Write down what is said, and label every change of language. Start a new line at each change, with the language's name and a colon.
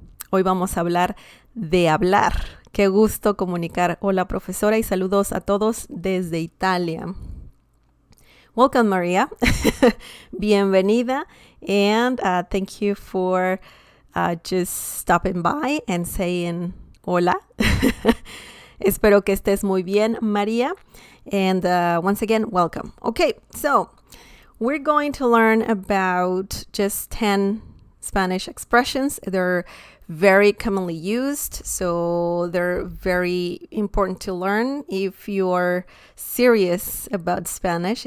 Spanish: Hoy vamos a hablar de hablar. Qué gusto comunicar. Hola, profesora, y saludos a todos desde Italia.
English: Welcome, Maria. Bienvenida. And thank you for just stopping by and saying hola.
Spanish: Espero que estés muy bien, Maria.
English: And once again, welcome. Okay, so we're going to learn about just 10 Spanish expressions. They're very commonly used, so they're very important to learn if you're serious about Spanish.